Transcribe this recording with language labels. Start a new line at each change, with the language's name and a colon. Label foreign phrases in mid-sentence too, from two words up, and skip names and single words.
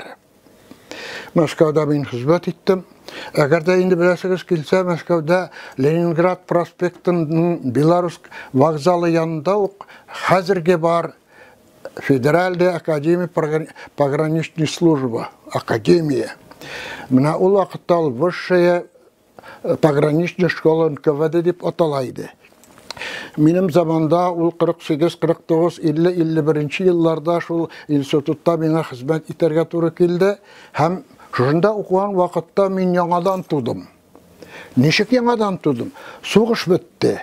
Tatar: Мәскәүдә мин хезмәт иттем. Әгәр дә инде беләсегез килсә, Мәскәүдә Ленинград проспектының Белорус вокзалы янында ук хәзерге бар Федеральная академия пограничной службы, академия. Менә ул вакытта ул высшая пограничная школа НКВД дип аталайды. Минем заманда ул 48, 49, 50, 51 елларда шул институтта миңа хезмәт итәргә туры килде. Һәм шунда укыган вакытта мин яңадан тудым. Ничек яңадан тудым? Сугыш бетте.